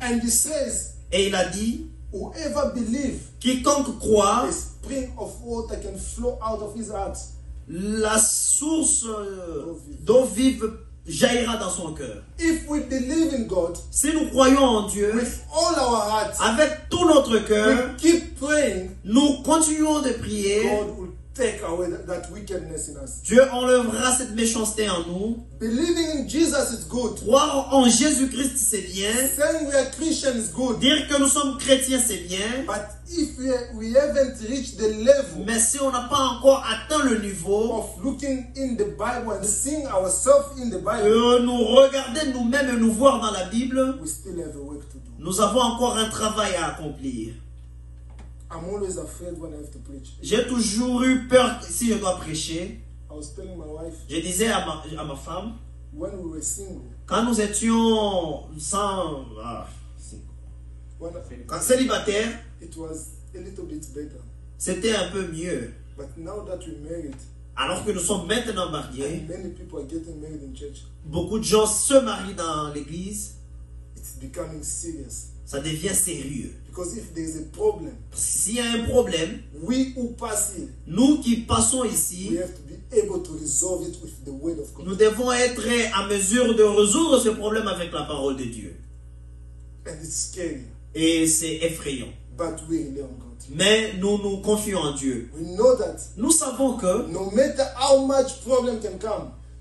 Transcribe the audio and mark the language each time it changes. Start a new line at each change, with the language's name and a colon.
English: And he says,
French: Et il a dit,
English: whoever believes,
French: quiconque croit,
English: a spring of water can flow out of his heart.
French: la source d'eau vive jaillira dans son cœur.
English: If we believe in God
French: Si nous croyons en Dieu,
English: with all our hearts,
French: avec tout notre cœur,
English: we keep praying,
French: nous continuons de prier,
English: God will take away that wickedness in us.
French: Dieu enlèvera cette méchanceté en nous.
English: Believing in Jesus is good.
French: Croire en Jésus-Christ, c'est bien.
English: Saying we are Christians is good.
French: Dire que nous sommes chrétiens, c'est bien.
English: But if we haven't reached the level
French: Mais si on n'a pas encore atteint le niveau
English: of looking in the Bible and seeing ourselves in the Bible,
French: de nous regarder nous-mêmes et nous voir dans la Bible,
English: we still have a work to do.
French: nous avons encore un travail à accomplir.
English: I'm always afraid when I have to preach.
French: J'ai toujours eu peur si je dois prêcher.
English: I was telling my wife,
French: Je disais à ma femme,
English: when we were single,
French: quand nous étions quand célibataires,
English: it was a little bit better.
French: c'était un peu mieux.
English: But now that we're married,
French: Alors que nous sommes maintenant mariés,
English: and many people are getting married in church,
French: beaucoup de gens se marient dans l'église,
English: it's becoming serious.
French: ça devient sérieux.
English: Because if there is a problem,
French: S'il y a un problème,
English: we who pass here,
French: nous qui passons
English: we
French: ici,
English: have to be able to resolve it with the word of God.
French: nous devons être à mesure de résoudre ce problème avec la parole de Dieu.
English: And it's scary,
French: Et c'est effrayant.
English: but we rely on God.
French: Mais nous nous confions en Dieu.
English: We know that
French: Nous savons que,
English: no matter how much problem can come,